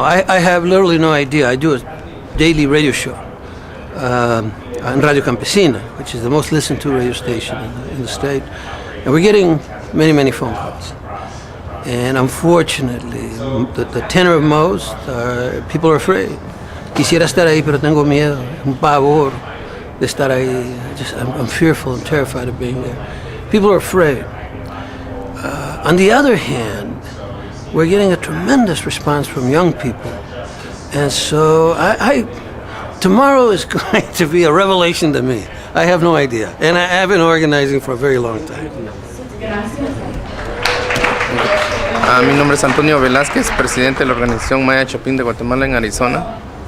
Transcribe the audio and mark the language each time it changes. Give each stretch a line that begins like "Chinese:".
English: I have literally no idea. I do a daily radio show on Radio Campesina, which is the most listened to radio station in the state. And we're getting many, many phone calls. And unfortunately, the tenor of most are people are afraid.
Spanish: Quisiera estar ahí, pero tengo miedo, un pavor de estar ahí.
English: I'm fearful and terrified of being there. People are afraid. On the other hand, we're getting a tremendous response from young people. And so tomorrow is going to be a revelation to me. I have no idea. And I have been organizing for a very long time.
Spanish: Mi nombre es Antonio Velázquez, presidente de la organización Maya Chapín de Guatemala en Arizona.